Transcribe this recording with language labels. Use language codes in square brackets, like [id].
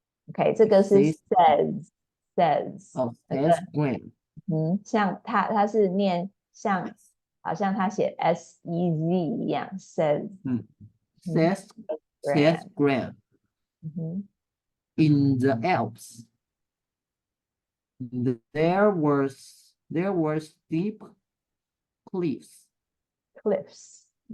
[en] Okay, [zh] 这个是 [en] says. Oh, says Grant. [zh] 像它是念像好像他写 SEZ 一样 says. [en] Says Grant. In the Alps, there were steep cliffs.